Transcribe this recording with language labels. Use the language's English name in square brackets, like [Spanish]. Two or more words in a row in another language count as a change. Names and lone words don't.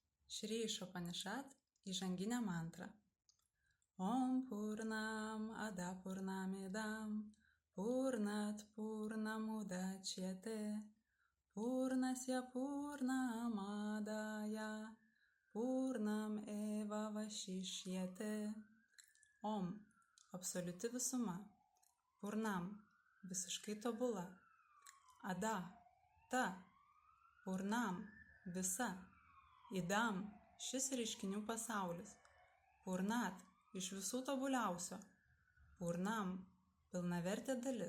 [Sanskrit] Shri Upanishad [Lithuanian] įžanginė mantra. [Sanskrit] ॐ पूर्णम् अदःपूर्णमिदं पूर्णात् पूर्णमुदच्यते पूर्णस्य पूर्णमादाय पूर्णम् एव अवशिष्यते. [Lithuanian] Om absoliuti visuma. Purnam visiškai tobula. Ada ta. Purnam visa. Idam šis reiškinių pasaulis. Purnat iš visų tobuliausio. Purnam pilnavertė dalis.